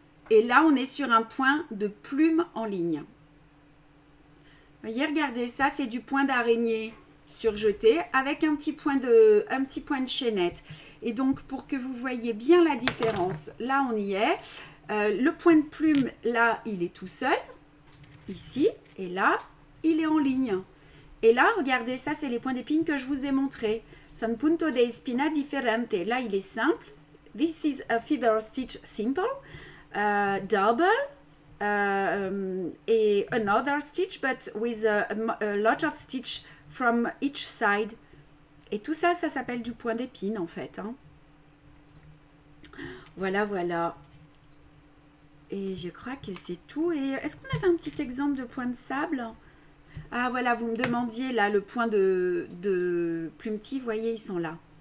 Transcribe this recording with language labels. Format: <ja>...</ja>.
<fr>Et là, on est sur un point de plume en ligne. Voyez, regardez, ça, c'est du point d'araignée surjeté avec un petit point de chaînette. Et donc, pour que vous voyez bien la différence, là, on y est. Le point de plume, là, il est tout seul, ici, et là, il est en ligne. Et là, regardez, ça, c'est les points d'épine que je vous ai montrés.</fr> <es>Son punto de espina differente.</es> <fr>Là, il est simple.</fr> <en>This is a feather stitch simple, double, et another stitch, but with a lot of stitch from each side.</en> <fr>Et tout ça, ça s'appelle du point d'épine, en fait. Hein. Voilà, voilà. Et je crois que c'est tout. Et est-ce qu'on avait un petit exemple de point de sable? Ah voilà, vous me demandiez là le point de plumetis, vous voyez, ils sont là.</fr>